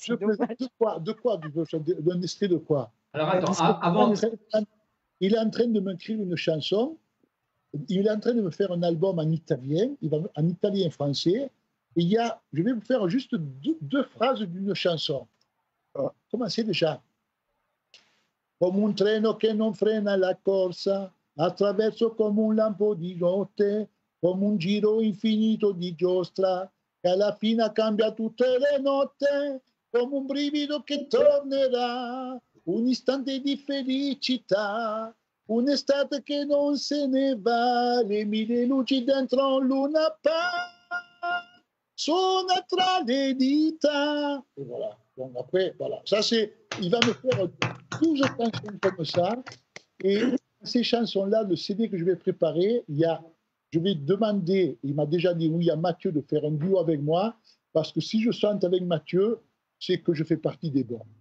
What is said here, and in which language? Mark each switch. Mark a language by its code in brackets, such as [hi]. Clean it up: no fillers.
[fr] De quoi d'un extrait de quoi? Alors attends, avant il est en train de m'écrire une chanson, il est en train de me faire un album en italien, en italien et français, et je vais vous faire juste deux phrases d'une chanson. Comment c'est déjà? [it] Come un treno che non frena la corsa, attraverso come un lampo di notte, come un giro infinito di giostra, che alla fine cambia tutte le notte, come un brivido che tornerà, un istante di felicità, un'estate che non se ne va, le mille luci dentro l'una suona tra le dita. [fr] Et voilà. Donc après, voilà. Ça, il va me faire 12 chansons comme ça. Et ces chansons-là, le CD que je vais préparer, je vais demander, il m'a déjà dit oui à Mathieu de faire un duo avec moi, parce que si je chante avec Mathieu, c'est que je fais partie des bons.